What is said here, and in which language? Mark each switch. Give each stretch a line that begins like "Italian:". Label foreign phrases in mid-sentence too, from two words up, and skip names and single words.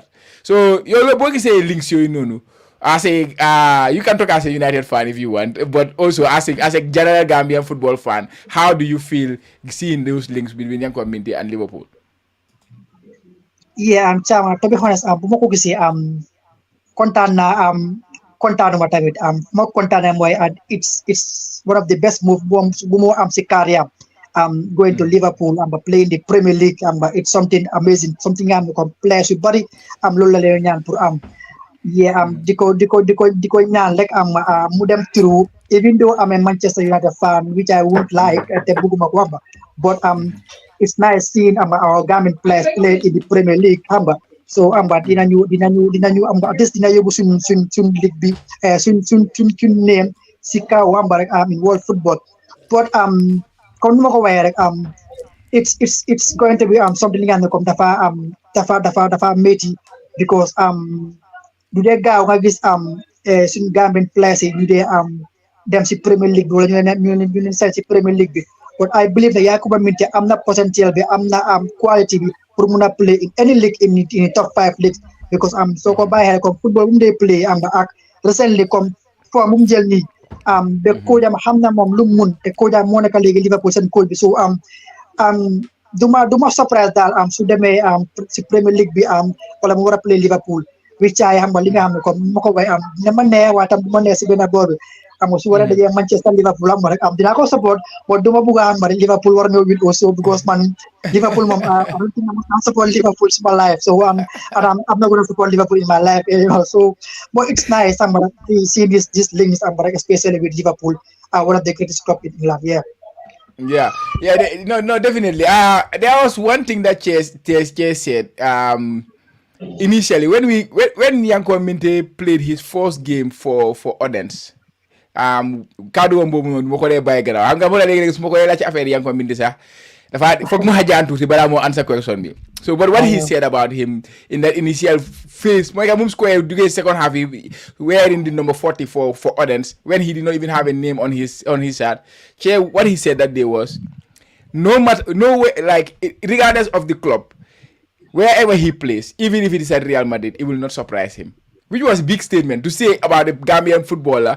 English: So you're going say links you know. You can talk as a United fan if you want, but also as a general Gambian football fan, how do you feel seeing those links between MInteh and Liverpool? Yeah, Chama, to be honest,
Wolof: bu ma ko gisee kontaanuma tamit ma kontaanee mooy
English: it's one of the best move
Wolof: bu mu am si
English: career going to Liverpool play in the Premier League it's something amazing, something comme players yu bari loolu la leen ñaan pour di ko ñaan rek mu dem through, even though I'm a Manchester United fan, which I would like te bëgguma ko but it's nice seeing our Gambian players play in the Premier League so
Wolof: dinañu at least dina yóbbu suñ league bi suñ name si kaw rek
English: in world football.
Wolof: But comme nu ma ko waxee rek
English: it's going to be something
Wolof: li nga xam ne comme dafa métti because du dee gaaw nga gis suñu Gambian players yi ñu dee dem si Premier League bi wala ñu leen seen si Premier League bi but I believe ne Yankuba Minteh am na potentiel bi am na quality bi pour mun a play
English: in any league in top 5 leagues
Wolof: because soo ko bàyyi xel comme football bu mu dee play ak recently comme forme bu mu jël nii ba coach am xam na moom lu mu mun te coach am moo nekk léegi Liverpool seen coach bi so duma surprise daal su demee si Premier League bi wala mu war a play Liverpool wiccaay xam nga li nga xam ne comme ma ko way dina ma neex waaye tam du ma neex si benn boor bi xam nga su war a dajee Manchester Liverpool xam nga rek dinaa ko support but duma bugg a xam nga rek Liverpool war nga win also because man Liverpool moom
English: I don't think I'm support Liverpool in my life so and I'm not going to support Liverpool in my life so but it's nice
Wolof: xam nga
English: to see this links
Wolof: xam nga rek
English: especially with Liverpool one of the greatest club in England Yeah, no, definitely. There was one thing that Chase said. Initially, when Yankuba Minteh played his first game for Odense,
Wolof: kaddu wam boobu noonu moo ko dee bàyyi gannaaw xam nga moo la léegi su ma ko laaj ci affaire Yankuba Minteh sax dafa foog mu xajaan tuuti balaa moo answer question bi.
English: So, but what he said about him in that initial phase,
Wolof: mooy moom square duggee
English: second half
Wolof: yi
English: wearing the number 40 for Odense when he did not even have a name on his shirt. What he said that day was, no way, like regardless of the club, wherever he plays, even if it is at Real Madrid, it will not surprise him. Which was a big statement to say about a Gambian footballer.